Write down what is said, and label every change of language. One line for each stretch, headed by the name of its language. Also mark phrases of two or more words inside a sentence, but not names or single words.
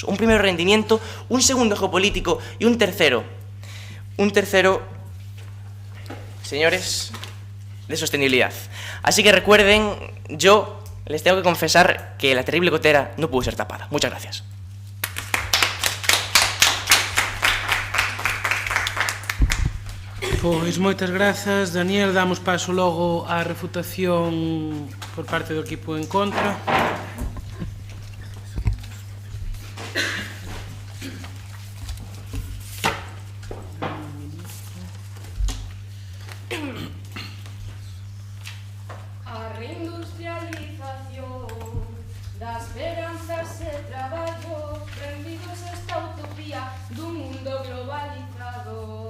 Spanish: Un primero, rendimiento, un segundo, geopolítico y un tercero, señores, de sostenibilidad. Así que recuerden, yo les tengo que confesar que la terrible gotera no pudo ser tapada. Muchas gracias.
Galician: Pois moitas grazas, Daniel. Damos paso logo á refutación por parte do equipo en contra. A reindustrialización das esperanzas e traballo, rendidos esta utopía dun mundo globalizado.